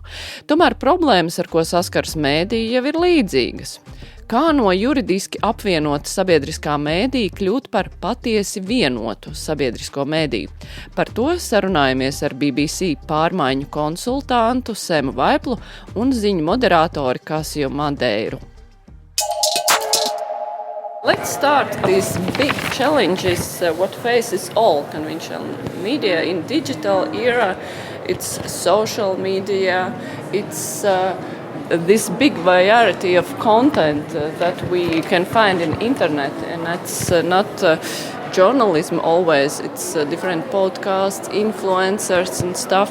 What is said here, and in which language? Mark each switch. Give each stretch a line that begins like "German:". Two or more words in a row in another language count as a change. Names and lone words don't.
Latvian: Tomēr problēmas, ar ko saskars mediji, jau ir līdzīgas. Kā no juridiski apvienota sabiedriskā medija kļūt par patiesi vienotu sabiedrisko mediju? Par to sarunājamies ar BBC pārmaiņu konsultantu Semu Vaiplu un ziņu moderatori Kasiu Madeiru.
English: Let's start these big challenges, what faces all conventional media in digital era. It's social media, it's this big variety of content that we can find in internet, and that's not journalism always, it's different podcasts, influencers and stuff.